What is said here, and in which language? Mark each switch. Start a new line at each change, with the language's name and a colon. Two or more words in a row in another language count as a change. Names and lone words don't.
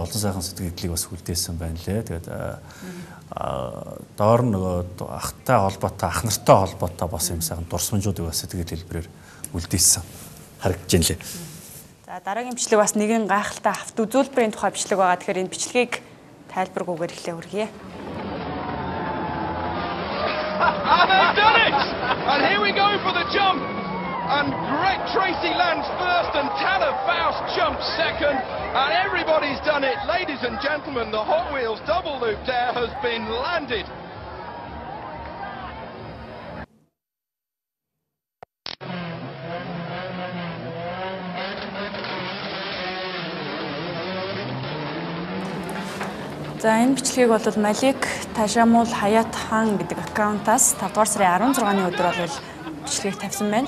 Mongolian: Олон сайхан сэтгэлдлийг бас үлдээсэн байна лээ. Тэгээд доор нөгөө ахтай холбоотой, ах нартай холбоотой бас юм сайхан дурсамжуудыг бас сэтгэл хэлбэрээр үлдээсэн харагдаж байна лээ. За дараагийн бичлэг бас нэгэн гайхалтай авто үзүүлбэрийн тухай бичлэг байгаа. Тэгэхээр энэ бичлэгийг тайлбаргүйгээр эхлэе хүргэе.
English: They've done it! And here we go for the jump. And Greg Tracy lands first and Tanner Faust jumps second. And everybody's done it. Ladies and gentlemen, the Hot Wheels double loop there has been landed.
Mongolian: За энэ бичлэгийг бол Малик Ташамул Хаят хаан гэдэг аккаунтаас 5 дугаар сарын 16-ны өдөр бол бичлэгийг тавьсан байна.